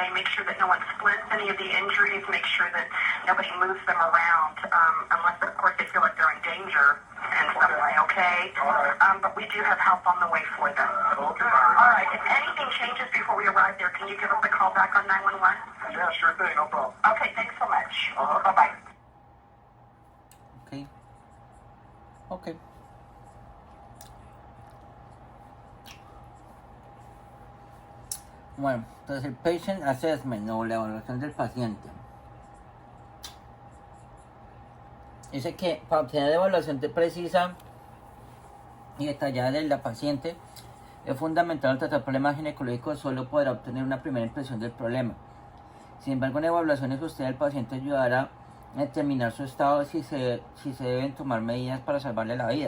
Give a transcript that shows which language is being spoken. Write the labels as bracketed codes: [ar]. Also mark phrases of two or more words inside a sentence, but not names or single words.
[en] Make sure that no one splints any of the injuries. Make sure that nobody moves them around, unless, of course, they feel like they're in danger in some way, okay? All right. But we do have help on the way for them. Okay. All right. If anything changes before we arrive there, can you give us a call back on 911? Yeah, sure thing. No problem. Okay. Thanks so much. Uh-huh. Bye-bye. [es] Ok. Ok. Bueno, entonces el [en] patient assessment [es] o la evaluación del paciente. Dice que para obtener la evaluación precisa y detallada de la paciente es fundamental tratar problemas ginecológicos. Solo podrá obtener una primera impresión del problema. Sin embargo, una evaluación exhaustiva del paciente ayudará a determinar su estado si se deben tomar medidas para salvarle la vida.